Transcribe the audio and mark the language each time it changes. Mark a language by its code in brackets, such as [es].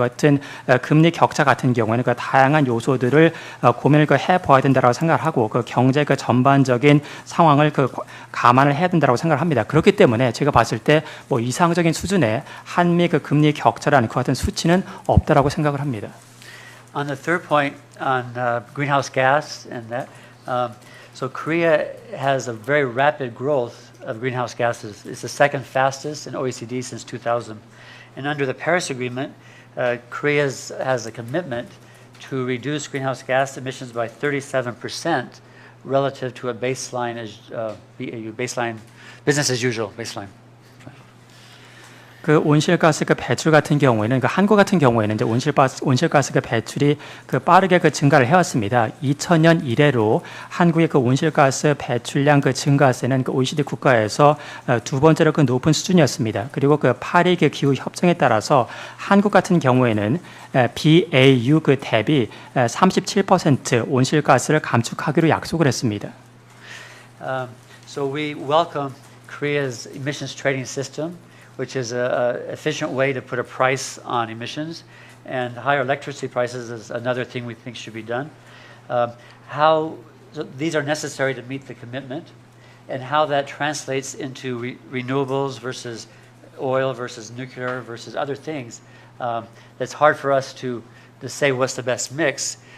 [ko] 이와 같은 금리 격차 같은 경우에는 그 다양한 요소들을 고민을 그 해봐야 된다라고 생각을 하고 그 경제 그 전반적인 상황을 그 감안을 해야 된다라고 생각을 합니다. 그렇기 때문에 제가 봤을 때 뭐 이상적인 수준의 한미 그 금리 격차라는 그 같은 수치는 없다라고 생각을 합니다. [en] On the third point on greenhouse gas and that, so Korea has a very rapid growth of greenhouse gases. It's the second fastest in OECD since 2000. And under the Paris Agreement, Korea has a commitment to reduce greenhouse gas emissions by 37% relative to a baseline as BAU, baseline, business as usual baseline. [ko] 그 온실가스 그 배출 같은 경우에는 그 한국 같은 경우에는 이제 온실가스 그 배출이 그 빠르게 그 증가를 해왔습니다. 2000년 이래로 한국의 그 온실가스 배출량 그 증가세는 그 OECD 국가에서 두 번째로 그 높은 수준이었습니다. 그리고 그 파리 그 기후 협정에 따라서 한국 같은 경우에는 BAU 그 대비 37% 온실가스를 감축하기로 약속을 했습니다. [en] So we welcome Korea's emissions trading system, which is an efficient way to put a price on emissions, and higher electricity prices is another thing we think should be done. So these are necessary to meet the commitment, and how that translates into renewables versus oil versus nuclear versus other things, that's hard for us to say what's the best mix.